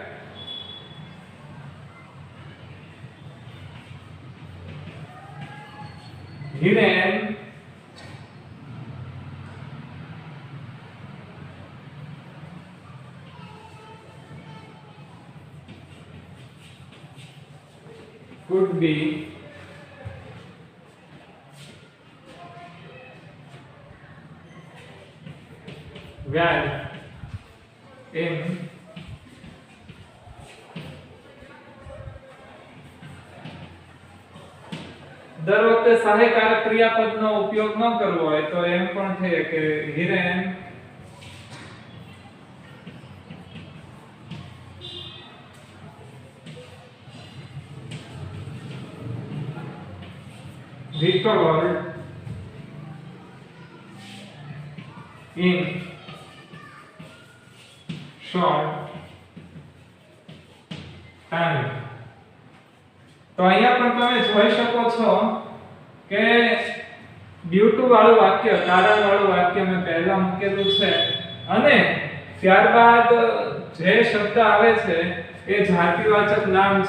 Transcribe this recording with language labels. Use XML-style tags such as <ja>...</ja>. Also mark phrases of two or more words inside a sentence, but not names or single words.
<en>Hiren could be well in</en> <gu>દર વખતે સહાયકારક ક્રિયાપદનો ઉપયોગ ન કરવો હોય તો એમ પણ થાય કે હિરેન</gu> <en>recovered in short time.</en> <gu>તો અહીંયા પણ તમે જોઈ શકો છો કે</gu> <en>due to</en> <gu>વાળું વાક્ય, કારણ વાળું વાક્ય મેં પહેલા મૂકેલું છે અને ત્યારબાદ જે શબ્દ આવે છે એ જાતિવાચક નામ છે.</gu>